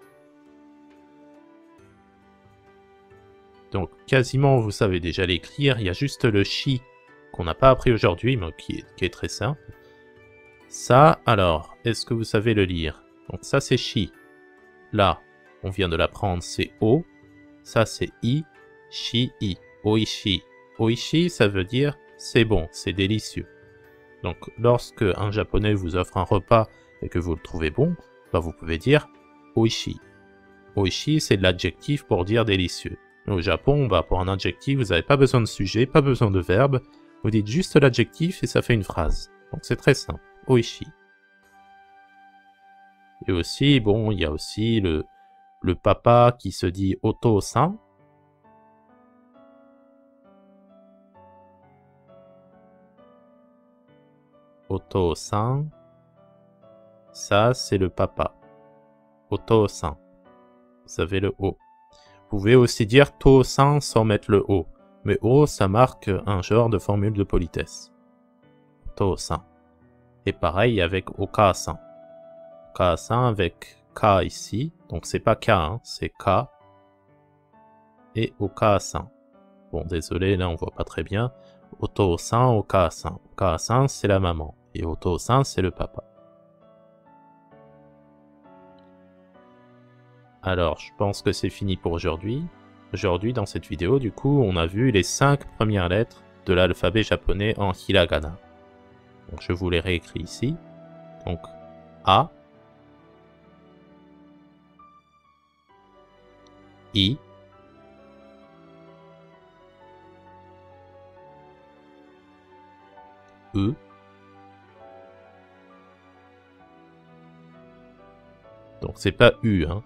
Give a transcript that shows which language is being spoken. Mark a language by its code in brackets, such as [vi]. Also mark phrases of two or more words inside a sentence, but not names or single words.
[fr] Donc quasiment vous savez déjà l'écrire, il y a juste le shi qu'on n'a pas appris aujourd'hui, mais qui est très simple. Ça, alors, est-ce que vous savez le lire? Donc ça c'est shi. Là, on vient de l'apprendre, c'est o. Ça c'est i, shi, i. Oishi. Oishi, ça veut dire c'est bon, c'est délicieux. Donc lorsque un japonais vous offre un repas et que vous le trouvez bon, vous pouvez dire oishi. Oishi, c'est de l'adjectif pour dire délicieux. Au Japon, pour un adjectif, vous n'avez pas besoin de sujet, pas besoin de verbe. Vous dites juste l'adjectif et ça fait une phrase. Donc c'est très simple. Oishi. Et aussi, bon, il y a aussi le papa qui se dit oto-san. Oto-san. Ça, c'est le papa. Oto-san. Vous avez le O. pouvez aussi dire to-san sans mettre le O. Mais O, ça marque un genre de formule de politesse. To-san. Et pareil avec oka-san. Oka-san avec K ici. Donc c'est pas K, hein, c'est K. Et oka-san. Bon, désolé, là on voit pas très bien. Oto-san, oka-san. Oka-san, c'est la maman. Et oto-san, c'est le papa. Alors, je pense que c'est fini pour aujourd'hui. Aujourd'hui, dans cette vidéo, du coup, on a vu les 5 premières lettres de l'alphabet japonais en hiragana. Donc, je vous les réécris ici. Donc, A, I, U, donc c'est pas U, hein.